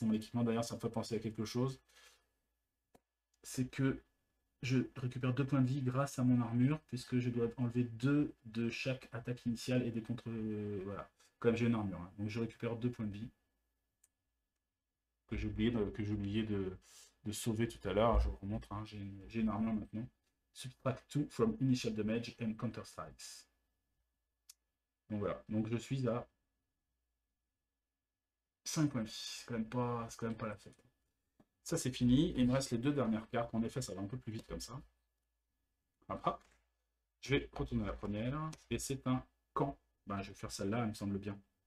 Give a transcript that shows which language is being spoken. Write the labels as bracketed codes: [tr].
[fr] Mon équipement d'ailleurs, ça me fait penser à quelque chose. C'est que je récupère 2 points de vie grâce à mon armure, puisque je dois enlever 2 de chaque attaque initiale et des contre... voilà, comme j'ai une armure. Hein. Donc je récupère 2 points de vie que j'ai oublié de sauver tout à l'heure. Je vous remontre, hein, j'ai une armure maintenant. [en] Subtract 2 from initial damage and counter strikes. [fr] Donc voilà, donc je suis à 5 points de vie. C'est quand même pas la fête. Ça c'est fini. Et il me reste les 2 dernières cartes. En effet, ça va un peu plus vite comme ça. Hop. Je vais retourner à la première. Et c'est un camp. Ben, je vais faire celle-là, elle me semble bien.